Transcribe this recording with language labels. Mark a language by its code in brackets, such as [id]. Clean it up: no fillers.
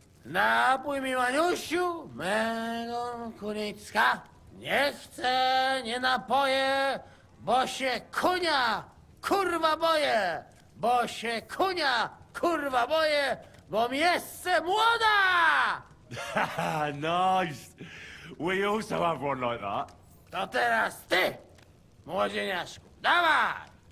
[pl] Napój mi, Maniusiu, mego kunicka. Nie chcę, nie napoję, bo się kunia, kurwa boję. Bo się kunia, kurwa boję, bo mi jeszcze młoda! [en] Nice. We also have one like that. [pl] To teraz ty, młodzieniaszku, dawaj!